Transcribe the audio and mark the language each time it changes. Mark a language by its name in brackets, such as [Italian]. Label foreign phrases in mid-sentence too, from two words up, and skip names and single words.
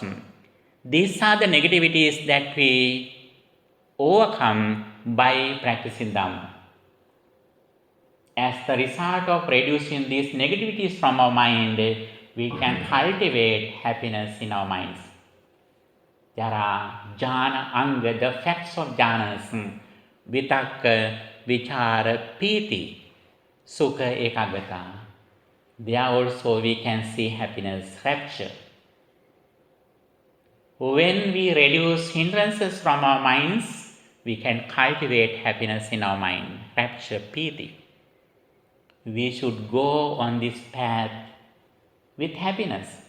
[English] These are the negativities that we overcome by practicing Dhamma. As the result of reducing these negativities from our mind, we can cultivate happiness in our minds. There are [Pali] jhana, anga, [English] the facts of jhanas, [Pali] vitakka, vichara, piti, sukha, ekaggata. [English] There also we can see happiness, rapture. When we reduce hindrances from our minds, we can cultivate happiness in our mind, rapture, piti. We should go on this path with happiness.